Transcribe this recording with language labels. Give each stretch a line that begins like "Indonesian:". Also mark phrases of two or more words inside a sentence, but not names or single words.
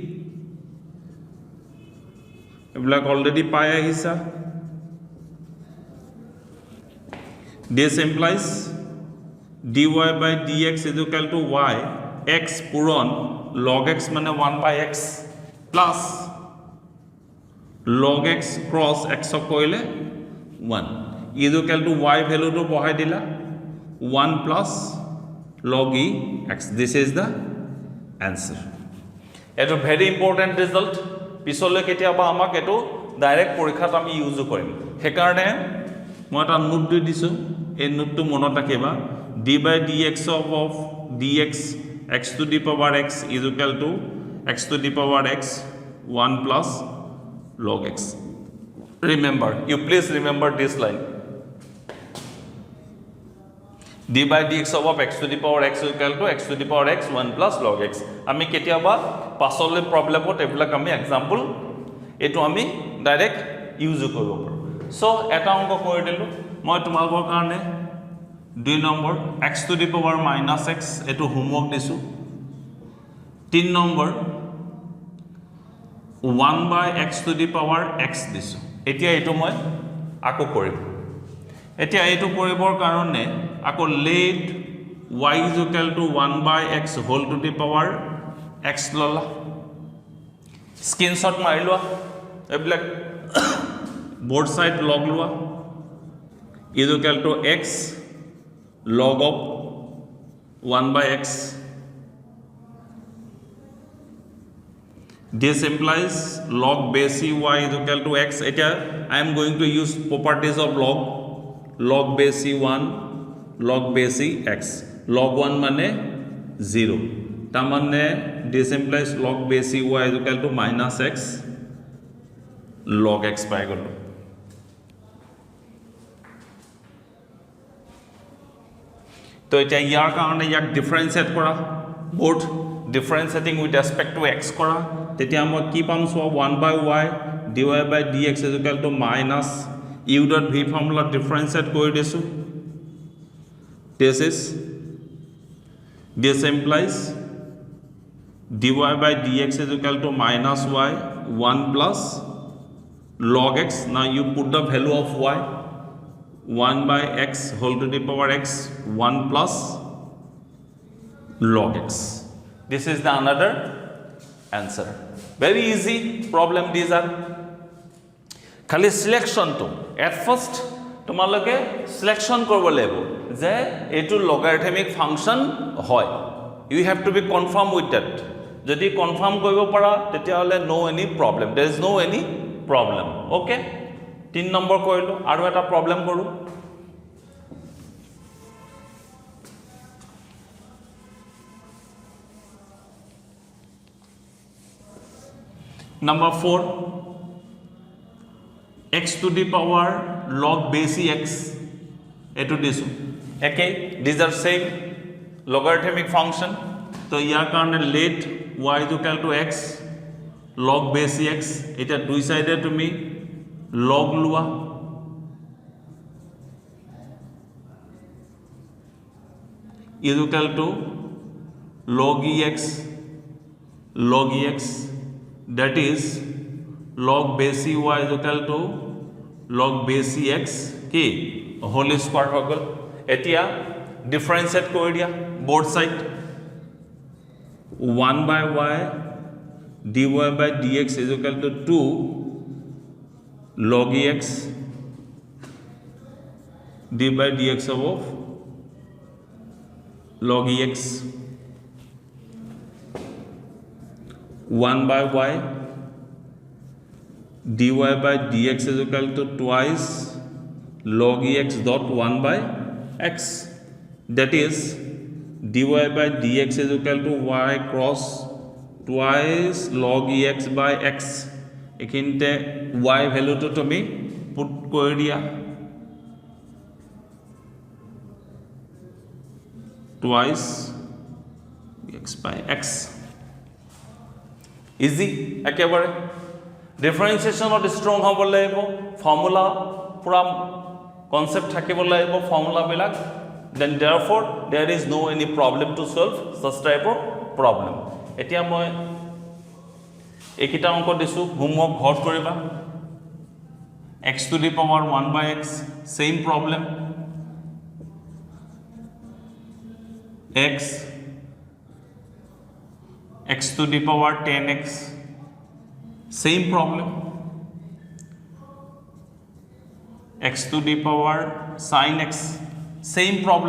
English: এইবিলাক already
Assamese: পাই আহিছা
English: this implies dy by dx is equal to y x পূৰণ log x মানে 1 by x plus log x cross x কৰিলে 1 is equal to y value to
Assamese: বহাই দিলা
English: 1 plus log e x this is the answer এটো very important result
Assamese: পিছলৈ কেতিয়াবা আমাক এটো ডাইৰেক্ট পৰীক্ষাত আমি ইউজ কৰিম হেকাৰণে মই এটা নোট দি দিছো এই নোটটো মনত ৰাখিবা
English: d by dx of dx x to the power x is equal to x to the power x 1 plus log x remember you please remember this line d by dx of x to the power x is equal to x to the power x 1 plus log x
Assamese: আমি কেতিয়াবা পাছলে প্ৰবলেমত এবিলাক আমি এক্সাম্পল এটো আমি ডাইৰেক্ট ইউজ কৰিব পাৰো সো এটা অংক কৰি দিলো মই তোমালোকৰ কাৰণে 2 নম্বৰ
English: x to the power minus x
Assamese: এটো হোমৱৰ্ক দিছো 3 নম্বৰ
English: 1 by x to the power x
Assamese: দিছো এতিয়া এটো মই আকো কৰিম এতিয়া এটো কৰিবৰ কাৰণে আকো
English: let y is equal to 1 by x whole to the power x
Assamese: ললা স্ক্ৰিনশ্বট মাৰি লোৱা এইবিলাক
English: both side log লোৱা is equal to x log of 1 by x this implies log base y is equal to x eta I am going to use properties of log base 1 log base x log 1 mane 0 ta mane this implies log base y is equal to minus x log x
Assamese: পাই গলো তো এটা ইয়াৰ কাৰণে ইয়াক ডিফাৰেন্সিয়েট কৰা
English: both differentiating with respect to x
Assamese: কৰা তেতিয়া মই কি পাম সো
English: 1 by y dy by dx is equal to minus u dot v formula differentiate
Assamese: কৰি দিছো
English: this implies dy by dx is equal to minus y 1 plus log x now you put the value of y 1 by x whole to the power x 1 plus log x this is the another answer very easy problem these are khali selection to at first তোমালোকে selection
Assamese: কৰিব লাগিব যে এটো
English: logarithmic function হয় you have to be confirm with that যদি confirm
Assamese: কৰিব পাৰা তেতিয়া হলে
English: no any problem there is no any problem okay 3
Assamese: নম্বৰ কৰিলো আৰু এটা
English: problem কৰো number 4 x to the power log base x
Assamese: এটো দিছো
English: okay these are same logarithmic function to
Assamese: ইয়াৰ কাৰণে
English: let y is equal to x log base x
Assamese: এটা দুই সাইডে তুমি
English: log লোৱা is equal to log ex that is log base y is equal to log base x কি whole square
Assamese: হৈ গল এতিয়া ডিফাৰেন্সিয়েট কৰি দিয়া
English: both side 1 by y dy by dx is equal to 2 log ex d by dx of log ex 1 by y dy by dx is equal to twice log ex dot 1 by x, that is dy by dx is equal to y cross twice log ex by x.
Assamese: এইখিনিতে y ভ্যালুটো তুমি পুট কৰি দিয়া,
English: twice x by x.
Assamese: ইজি একেবাৰে। ডিফাৰেঞ্চিয়েশ্যনত ষ্ট্ৰং হ'ব লাগিব, ফৰ্মুলা পুৰা কনসেপ্ট থাকিব লাগিব ফৰ্মুলাবিলাক,
English: then therefore there is no any problem to solve such type of problem.
Assamese: এতিয়া মই এইকেইটা অংক দিছোঁ, হোমৱৰ্ক ঘৰত কৰিবা।
English: x to the power 1 by x, same problem, x to the power 10x, same problem, x to the power sin x, same problem.